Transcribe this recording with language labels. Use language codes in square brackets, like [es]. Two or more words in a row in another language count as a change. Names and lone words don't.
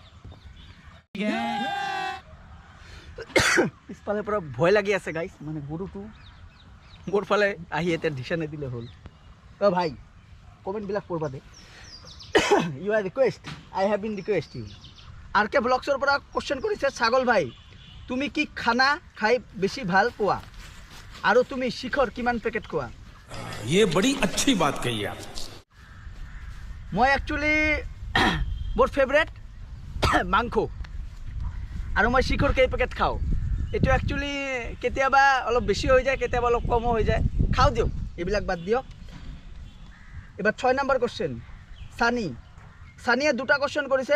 [as] পিছফালৰ পৰা ভয় লাগি আছে গাইছ, মানে গৰুটো মোৰ ফালে আহি এতিয়া দিশা নিদিলে হ'ল। ভাই কমেণ্টবিলাক পঢ়বা দে। [en] You are request, I have been request you. [as] আৰ কে ব্লগছৰ পৰা কুৱেশ্যন কৰিছে ছাগল ভাই তুমি কি খানা খাই বেছি ভাল পোৱা আৰু তুমি শিখৰ কিমান পেকেট খোৱা? [hi] ये बड़ी अच्छी बात कही आप। [as] মই একচুৱেলি মোৰ ফেভৰেট মাংস আৰু মই শিখৰ কেই পেকেট খাওঁ। এইটো একচুৱেলি কেতিয়াবা অলপ বেছি হৈ যায়, কেতিয়াবা অলপ কমো হৈ যায়। খাওঁ দিয়ক, এইবিলাক বাদ দিয়ক। এবার 6 নম্বৰ কোশ্চেন সানিয়ে দুটা কোশ্চেন কৰিছে।